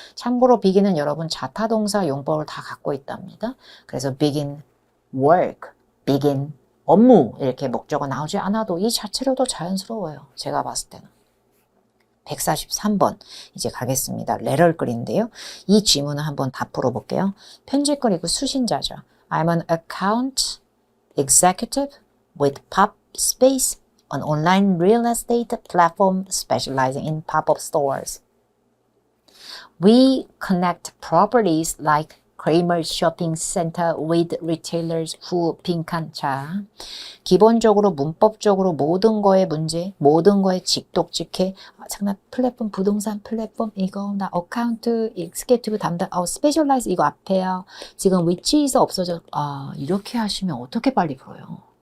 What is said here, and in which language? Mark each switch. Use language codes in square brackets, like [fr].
[ko] 참고로 begin은 여러분 자타동사 용법을 다 갖고 있답니다. 그래서 begin work, begin 업무 이렇게 목적어 나오지 않아도 이 자체로도 자연스러워요. 제가 봤을 때는. 143번 이제 가겠습니다. 레럴글인데요. 이 지문을 한번 다 풀어볼게요. 편집글이고 수신자죠. [en] I'm an account executive with Pop Space, an online real estate platform specializing in pop-up stores. We connect properties like Kramer Shopping Center with retailers who 빈칸. [ko] 자, 기본적으로 문법적으로 모든 거의 문제, 모든 거의 직독직해. 잠깐 플랫폼, 부동산 플랫폼 이거 나 어카운트 익스케이티브 담당 스페셜라이즈 이거 앞에요. 지금 위치에서 없어져. 이렇게 하시면 어떻게 빨리 풀어요?